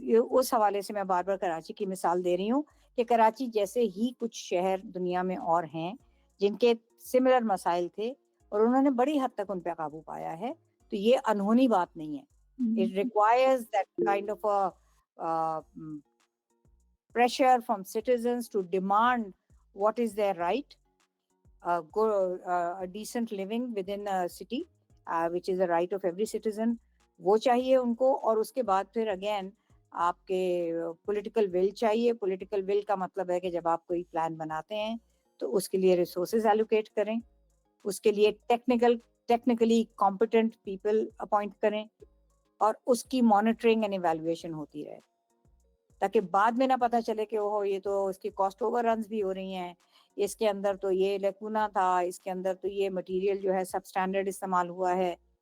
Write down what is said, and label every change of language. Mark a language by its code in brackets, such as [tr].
[ur] اس حوالے سے میں بار بار کراچی کی مثال دے رہی ہوں کہ کراچی جیسے ہی کچھ شہر دنیا میں اور ہیں جن کے سملر مسائل تھے اور انہوں نے بڑی حد تک ان پہ قابو پایا ہے. تو یہ انہونی بات نہیں ہے. [en] It requires that kind of a pressure from citizens to demand what is their right, a decent living within a city, which is a right of every citizen. [ur] وہ چاہیے ان کو, اور اس کے بعد پھر اگین آپ کے پولیٹیکل ول چاہیے. پولیٹیکل ول کا مطلب ہے کہ جب آپ کوئی پلان بناتے ہیں تو اس کے لیے ریسورسز ایلوکیٹ کریں, اس کے لیے ٹیکنیکلی کمپیٹنٹ پیپل اپوائنٹ کریں, اور اس کی مانیٹرنگ اینڈ ایویلویشن ہوتی رہے, تاکہ بعد میں نہ پتہ چلے کہ اوہ یہ تو اس کی کاسٹ اوور رنز بھی ہو رہی ہیں, اس کے اندر تو یہ لیکونا تھا, اس کے اندر تو یہ مٹیریل جو ہے سب اسٹینڈرڈ استعمال ہوا ہے.